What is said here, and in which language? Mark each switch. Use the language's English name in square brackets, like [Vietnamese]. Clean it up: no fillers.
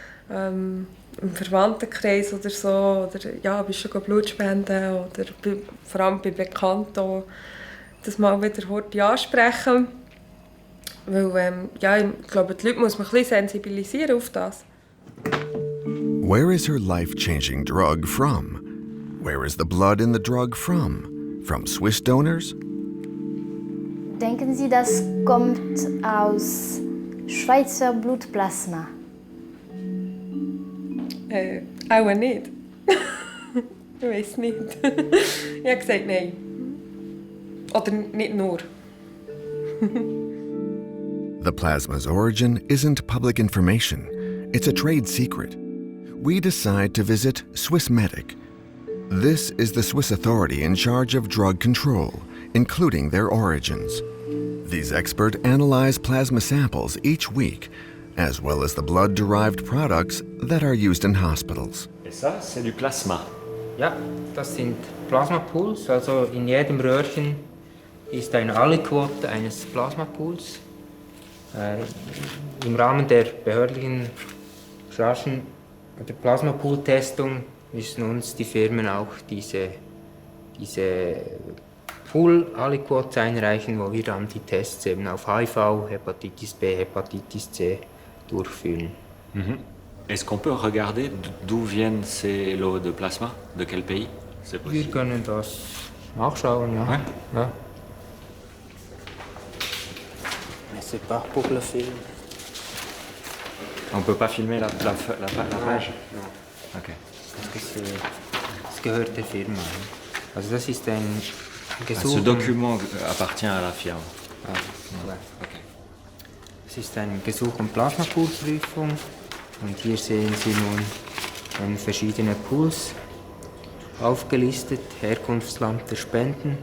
[German] im Verwandtenkreis oder so, oder ja, bist du schon Blut spenden oder vor allem bei Bekannten das mal wieder heute ansprechen. Weil, ja, ich glaube, die Leute muss man ein bisschen sensibilisieren auf das. [English] Where is her life-changing drug from? Where is the blood in the drug from? From Swiss donors? [German] Denken Sie, das kommt aus Schweizer Blutplasma? Auch nicht. Ich weiß nicht. Ich habe gesagt nein. Oder nicht nur. [English] The plasma's origin isn't public information. It's a trade secret. We decide to visit Swissmedic. This is the Swiss authority in charge of drug control, including their origins. These experts analyze plasma samples each week, as well as the blood-derived products that are used in hospitals. [French] Et ça, c'est du Plasma. [German] Ja, das sind Plasmapools. Also in jedem Röhrchen ist eine Aliquote eines Plasmapools. Im Rahmen der behördlichen raschen der Plasmapool-Testung müssen uns die Firmen auch diese Pool-Aliquotes einreichen, wo wir dann die Tests eben auf HIV, Hepatitis B, Hepatitis C durchführen. Mhm. [French] Est-ce qu'on peut regarder d'où viennent ces lots de plasma? De quel pays? C'est possible. [German] Wir können das nachschauen, ja. [French] Ouais. [German] Ja. [French] Mais c'est pas pour le film. On peut pas filmer la page? Non. Ok. [German] Das gehört der Firma. Also das ist ein Gesuch. [French] Ce document appartient à la firme. [German] Ah, ja. Okay. Es ist ein Gesuch um Plasmapoolprüfung und hier sehen Sie nun verschiedene Pools aufgelistet, Herkunftsland der Spenden.